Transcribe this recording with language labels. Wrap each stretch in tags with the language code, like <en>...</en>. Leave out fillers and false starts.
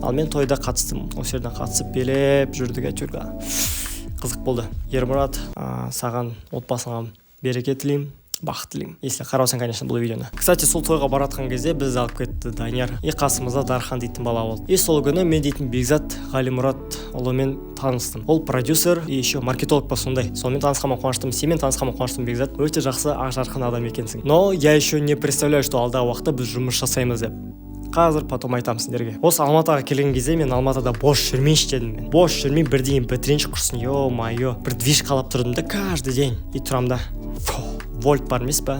<kk>Ал мен тойда қатыстым. Осы жерден қатысып белеп жүрдік әйтеуір. Қызық болды. Ермұрат, саған отбасыңа береке тілеймін, бақыт тілеймін. Если қараусың, конечно, бұл видеоны. Кстати, сол тойға баратқан кезде біз алып кетті Данияр. Қасымызда Дархан дейтін бала болды. Сол күні мен дейтін Бекзат Ғалимұрат ұлымен таныстым. Ол продюсер и еще маркетолог па сондай. Сонымен танысқаныма қуаныштымын. Сенімен танысқаныма қуаныштымын, Бекзат. Өте жақсы, ақ-жарқын адам екенсің.</kk> <ru>Но я еще не представляю, что</ru> <kk>алдағы уақытта біз жұмыс жасаймыз деп. Қазір потом айтамын сендерге. Осы Алматыға келген кезде мен Алматыда бос жүрмейші дедім мен. Бос жүрмей бірдеңе бітірейінші құрсын. Ё-майо. Бір движ қалап тұрдым да</kk> <ru>каждый день.</ru> <kk>И тұрам да. Вольт бар емес па?</kk>